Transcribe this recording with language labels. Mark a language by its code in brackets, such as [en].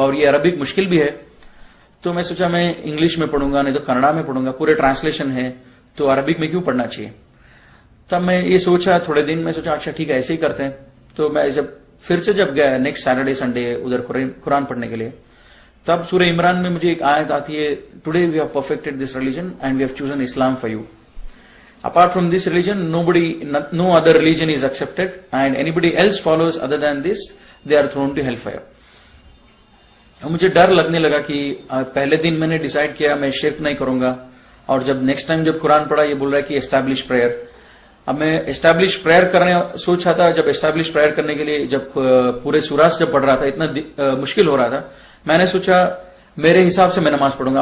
[hi] और ये अरबिक मुश्किल भी है, तो मैं सोचा मैं इंग्लिश में पढ़ूंगा, नहीं तो कन्नड़ा में पढ़ूंगा, पूरे ट्रांसलेशन है, तो अरबिक में क्यों पढ़ना चाहिए। तब मैं ये सोचा, थोड़े दिन में सोचा अच्छा ठीक है ऐसे ही करते हैं। तो मैं जब गया नेक्स्ट सैटरडे संडे उधर कुरान पढ़ने के लिए, तब सूरह इमरान में मुझे एक आयत आती है, [en] Today we have perfected this religion and we have chosen Islam for you. Apart from this religion, no other religion is accepted, and anybody else follows other than this, they are thrown to hellfire. [hi] मुझे डर लगने लगा कि पहले दिन मैंने decide किया मैं शिर्क नहीं करूंगा, और जब नेक्स्ट टाइम जब कुरान पढ़ा ये बोल रहा है कि एस्टैब्लिश प्रेयर। अब मैं एस्टैब्लिश प्रेयर करने सोच रहा था। जब एस्टैब्लिश प्रेयर करने के लिए जब पूरे सूरास जब पढ़ रहा था, इतना मुश्किल हो रहा था, मैंने सोचा मेरे हिसाब से मैं नमाज पढ़ूंगा।